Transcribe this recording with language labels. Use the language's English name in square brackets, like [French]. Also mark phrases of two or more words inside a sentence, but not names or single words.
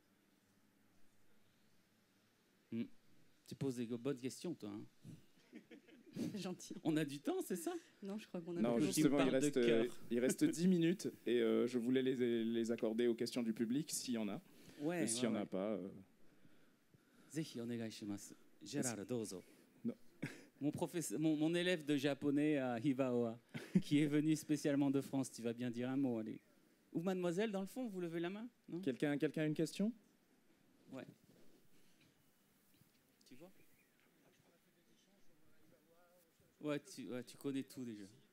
[French] Tu poses des bonnes questions, toi. Hein. Gentil. On a du temps, c'est ça? Non, je crois qu'on a... Non, justement, il reste 10 minutes et je voulais les accorder aux questions du public, s'il y en a. Ouais, s'il n'y en a pas... [Japanese] ぜひお願いします。 [French] Gérard Dozo. Non. Mon élève de japonais à Hibaoa, qui est venu spécialement de France, tu vas bien dire un mot, allez. Ou mademoiselle, dans le fond, vous levez la main, non? Quelqu'un a une question? Ouais. Tu vois? Ouais, tu connais tout déjà.